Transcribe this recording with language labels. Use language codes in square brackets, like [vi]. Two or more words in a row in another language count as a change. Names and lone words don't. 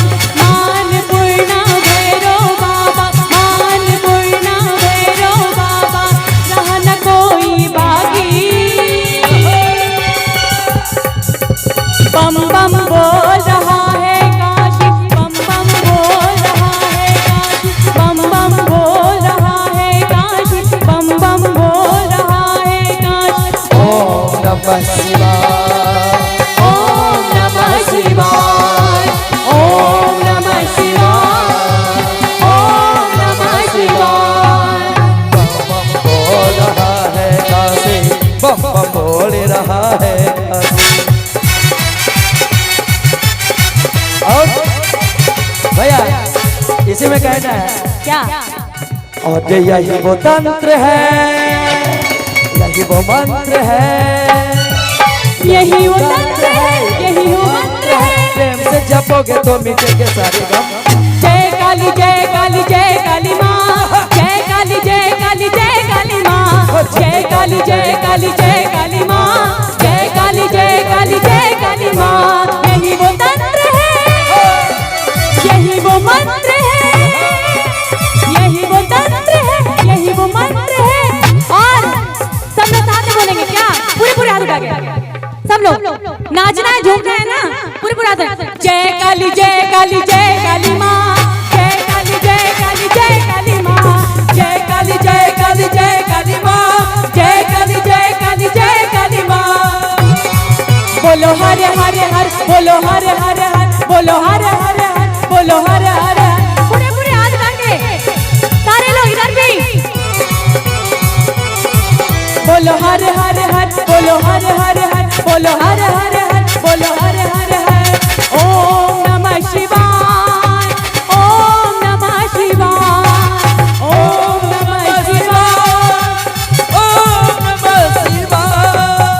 [hi] मान पूर्णा भैरो बाबा, मान पूर्णा भैरो बाबा, रहा न कोई बाकी। बम बम बोल रहा है काशी, बम बम बोल रहा है काशी, बम बम बोल रहा है काशी, बम बम बोल रहा है काशी। [sa] ओम नमः शिवाय, ओम नमः शिवाय, ओम नमः शिवाय, ओम नमः शिवाय। [hi] बम बम बोल रहा है काशी, बम बम बोल रहा है काशी। और भैया इसी में कहना है क्या? और यही वो तंत्र है, यही वो मंत्र है, यही वो तंत्र है, यही वो मंत्र है। प्रेम से जपोगे तो मिटेंगे सारे गम। जय काली जय काली जय काली माँ, जय काली जय काली जय काली माँ, जय काली जय काली जय काली माँ, जय काली जय काली जय काली माँ। यही वो तंत्र है, यही वो मंत्र है, यही वो तंत्र है, यही वो मंत्र है। और सब लोग साथ में बोलेंगे क्या? पूरे पूरे हाथ उठा के सब लोग नाचना है, झूमना है ना, पूरे पूरे हाथ। जय काली जय काली जय काली माँ, जय काली जय काली जय काली माँ, जय काली जय काली जय काली माँ, जय काली जय काली जय काली माँ। बोलो हर हर हर, बोलो हर हर हर, बोलो हर हर हर, बोलो हर हर हर। पूरे पूरे हाथ उठा के सारे लोग इधर भी बोलो हर हर हर, बोलो हर हर हर, बोलो हर हर हर, बोलो हर हर हर। [sa] ओम नमः शिवाय, ओम नमः शिवाय, ओम नमः शिवाय, ओम नमः शिवाय,